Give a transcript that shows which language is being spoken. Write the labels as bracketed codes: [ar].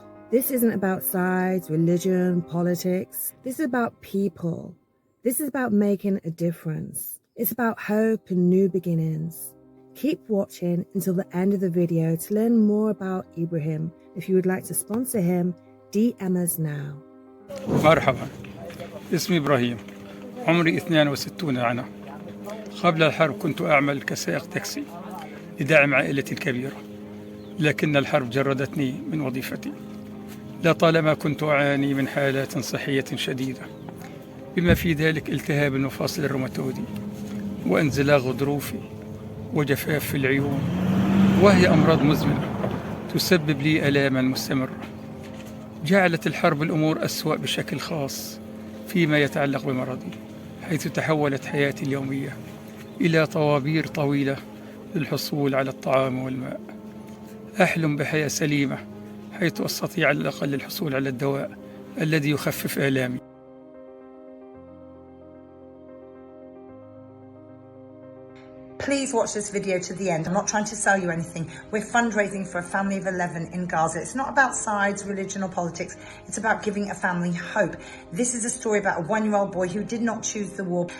[en] This isn't about sides, religion, politics. This is about people. This is about making a difference. It's about hope and new beginnings. Keep watching until the end of the video to learn more about Ibrahim. If you would like to sponsor him, DM us now. [ar] مرحبا، اسمي إبراهيم، عمري 62 عام. قبل الحرب كنت أعمل كسائق تاكسي لدعم عائلتي الكبيرة، لكن الحرب جردتني من وظيفتي. لطالما كنت أعاني من حالات صحية شديدة، بما في ذلك التهاب المفاصل الروماتويدي وانزلاق غضروفي وجفاف في العيون، وهي أمراض مزمنة تسبب لي آلاما مستمرة. جعلت الحرب الأمور أسوأ بشكل خاص فيما يتعلق بمرضي، حيث تحولت حياتي اليومية إلى طوابير طويلة للحصول على الطعام والماء. أحلم بحياة سليمة حيث أستطيع على الأقل الحصول على الدواء الذي يخفف آلامي. [en] Please watch this video to the end. I'm not trying to sell you anything. We're fundraising for a family of 11 in Gaza. It's not about sides, religion or politics. It's about giving a family hope. This is a story about a 1-year-old boy who did not choose the war.